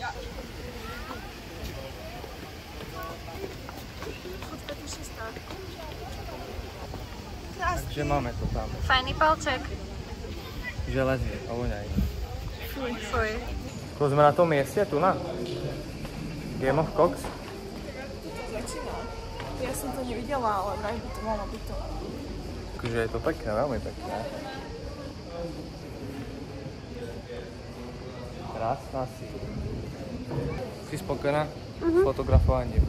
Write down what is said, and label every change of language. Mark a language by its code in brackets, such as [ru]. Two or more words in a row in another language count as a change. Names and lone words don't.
[sk] Takže máme to tam. Fajný palček. Železný, ovoňaj. Fuj, fuj. To sme na tom mieste, tu na? Game of Cox? Začína. Ja som to nevidela, ale vraj by to malo byť to. Takže je to pekné, veľmi pekné. Krásna si. Si spokojná s fotografovaním?